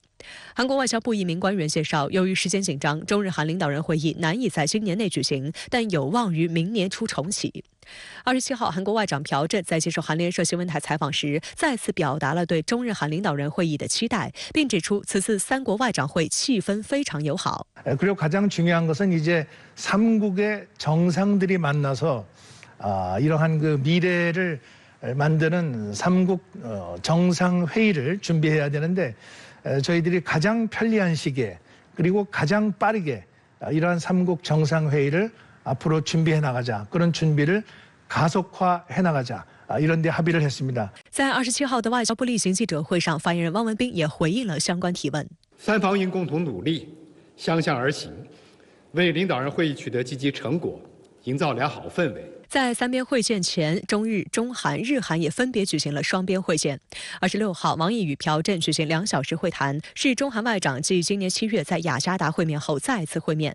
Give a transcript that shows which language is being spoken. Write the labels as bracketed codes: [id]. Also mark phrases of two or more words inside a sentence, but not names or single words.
[zh] 韩国外交部一名官员介绍，由于时间紧张，中日韩领导人会议难以在今年内举行，但有望于明年初重启。27号，韩国外长朴振在接受韩联社新闻台采访时，再次表达了对中日韓領導人會議的期待，并指出此次三国外长会气氛非常友好。 [ko] 그리고 가장 중요한 것은 이제 3국의 정상들이 만나서 이러한 그 미래를 만드는 3국 정상회의를 준비해야 되는데 저희들이 가장 편리한 시기에 그리고 가장 빠르게 이러한 3국 정상회의를 앞으로 준비해 나가자. 그런 준비를 가속화해 나가자. 이런 데 합의를 했습니다. [zh] 在27号的外交部例行记者会上，发言人汪文斌也回应了相关提问。三方应共同努力，相向而行，为领导人会议取得积极成果营造良好氛围。在三边会见前，中日、中韩、日韩也分别举行了双边会见。26号，王毅与朴振举行2小时会谈，是中韩外长继今年7月在雅加达会面后再次会面。